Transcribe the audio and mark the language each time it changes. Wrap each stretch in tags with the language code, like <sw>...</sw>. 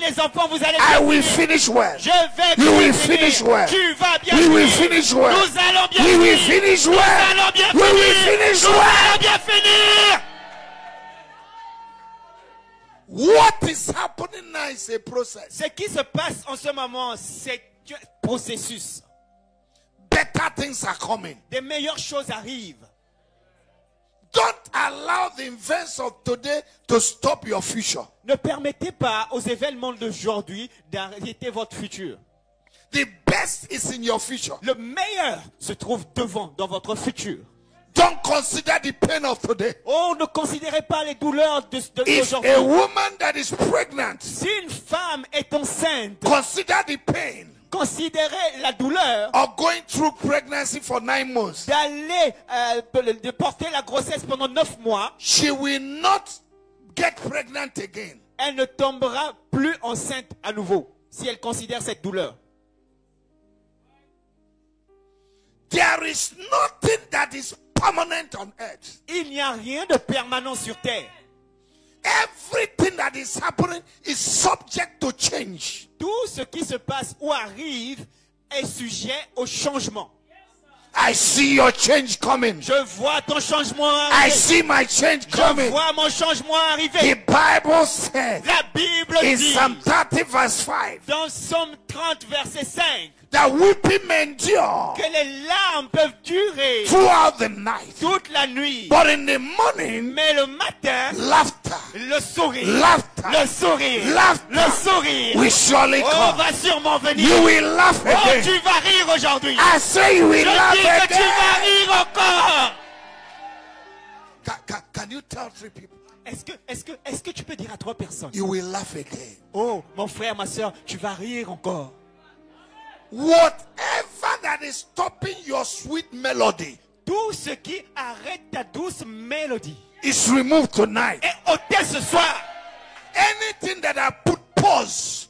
<fr>des enfants, vous allez</fr> <en>I</en> <fr>bien</fr> <en>will</en> <fr>finir.</fr> <en>finish well.</en> <fr>Je vais</fr> <en>You</en> <fr>bien</fr> <en>will</en> <fr>finir.</fr> <en>finish well.</en> <fr>Tu vas bien</fr> <en>We</en> <fr>finir.</fr> <en>will finish well.</en> <fr>Nous allons bien</fr> <en>We will</en> <fr>finir.</fr> <en>finish</en> <fr>Nous</fr> <en>well.</en> <fr>allons bien</fr> <en>We will</en> <fr>finir.</fr> <en>finish</en> <fr>Nous</fr> <en>well.</en> <fr>allons bien finir.</fr> <en>What is happening now is a process.</en> <fr>Ce qui se passe en ce moment, c'est un processus.</fr> <en>Better things are coming.</en> <fr>Des meilleures choses arrivent.</fr> <en>Don't allow the events of today to stop your future.</en> <fr>Ne permettez pas aux événements d'aujourd'hui d'arrêter votre futur.</fr> <en>The best is in your future.</en> <fr>Le meilleur se trouve devant, dans votre futur.</fr> <en>Don't consider the pain of today.</en> <fr>Oh, ne considérez pas les douleurs</fr> <en>If</en> <fr>d'aujourd'hui.</fr> <en>a woman that is pregnant,</en> <fr>Si une femme est enceinte,</fr> <en>consider the pain</en> <fr>considérez la douleur</fr> <en>of going through pregnancy for 9 months.</en> <fr>d'aller de porter la grossesse pendant 9 mois.</fr> <en>She will not get pregnant again.</en> <fr>Elle ne tombera plus enceinte à nouveau si elle considère cette douleur.</fr> <en>There is nothing that is permanent on earth.</en> <fr>Il n'y a rien de permanent sur terre.</fr> <en>Everything that is happening is subject to change.</en> <fr>Tout ce qui se passe ou arrive est sujet au changement.</fr> <en>I see your change coming.</en> <fr>Je vois ton changement</fr> <en>I</en> <fr>arriver.</fr> <en>see my change</en> <fr>Je</fr> <en>coming.</en> <fr>vois mon changement</fr> <en>The</en> <fr>arriver.</fr> <en>Bible says</en> <fr>La Bible</fr> <en>in</en> <fr>dit</fr> <en>Psalm 30 verse 5</en> <fr>dans Psaume 30 verset 5</fr> <en>that weeping may endure</en> <fr>que les larmes peuvent durer</fr> <en>throughout the night,</en> <fr>toute la nuit.</fr> <en>but in the morning,</en> <fr>Mais le matin,</fr> <en>laughter,</en> <fr>le sourire,</fr> <en>laughter,</en> <fr>le sourire,</fr> <en>laughter</en> <fr>le sourire,</fr> <en>will surely oh, come.</en> <fr>va sûrement venir.</fr> <en>You will laugh Oh, again.</en> <fr>tu vas rire aujourd'hui.</fr> <en>I say you will</en> <fr>Je</fr> <en>laugh</en> <fr>dis que tu vas</fr> <en>again.</en> <fr>rire encore.</fr> <en>Can you tell 3 people?</en> <fr>Est-ce que tu peux dire à 3 personnes?</fr> <en>You will laugh again.</en> <fr>Oh, mon frère, ma soeur, tu vas rire encore.</fr> <en>Whatever that is stopping your sweet melody</en> <fr>Tout ce qui arrête ta douce mélodie</fr> <en>is removed tonight.</en> <fr>est ôté ce soir.</fr> <en>Anything that I put pause</en>